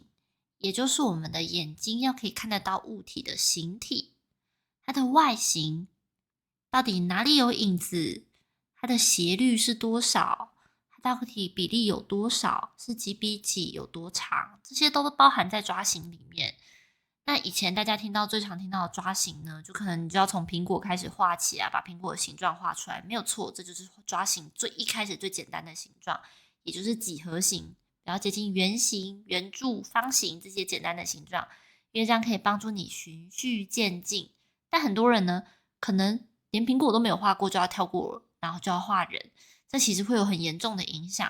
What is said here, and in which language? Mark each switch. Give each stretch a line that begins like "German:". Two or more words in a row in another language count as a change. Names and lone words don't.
Chinese: 也就是我們的眼睛要可以看得到物體的形體，它的外形，到底哪裡有影子，它的斜率是多少，它到底比例有多少，是幾比幾，有多長，這些都包含在抓形裡面。那以前大家最常聽到的抓形呢，就可能你就要從蘋果開始畫起啊，把蘋果的形狀畫出來，沒有錯，這就是抓形最一開始最簡單的形狀，也就是幾何形，比較接近圓形、圓柱、方形這些簡單的形狀，因為這樣可以幫助你循序漸進。但很多人呢，可能連蘋果都沒有畫過，就要跳過了，然後就要畫人，這其實會有很嚴重的影響。